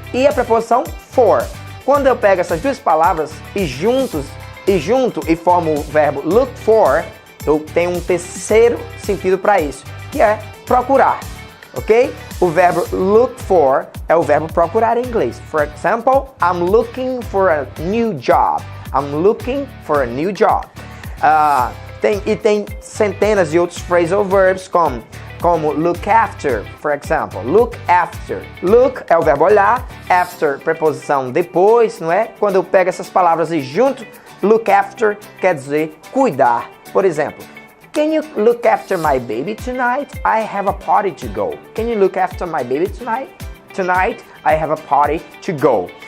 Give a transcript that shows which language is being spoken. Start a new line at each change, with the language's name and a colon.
Portuguese: E a preposição for. Quando eu pego essas duas palavras e junto e formo o verbo look for, eu tenho um terceiro sentido para isso, que é procurar. Ok? O verbo look for é o verbo procurar em inglês.
English: For example, I'm looking for a new job. I'm looking for a new job.
Portuguese: Tem centenas de outros phrasal verbs como look after,
English: for example. Look after.
Portuguese: Look é o verbo olhar, after, preposição depois, não é? Quando eu pego essas palavras e junto, look after quer dizer cuidar. Por exemplo,
English: can you look after my baby tonight? I have a party to go. Can you look after my baby tonight? Tonight, I have a party to go.